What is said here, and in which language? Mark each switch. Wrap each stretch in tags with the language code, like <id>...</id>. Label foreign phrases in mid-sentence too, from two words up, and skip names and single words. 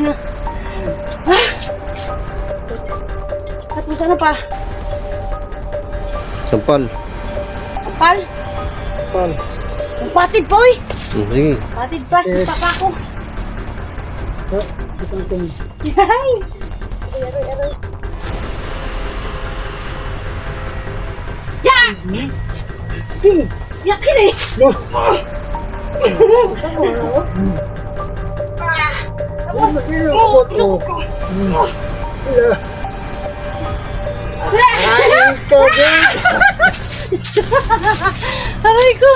<tl>Tapos ano pa? Sampal. Kapal? Pal. Ang patid po, eh! Sige. Patid pa sa papa ko. Itong Yay! Aroy, aroy. Ya! Yakin eh! Aray ko!</tl>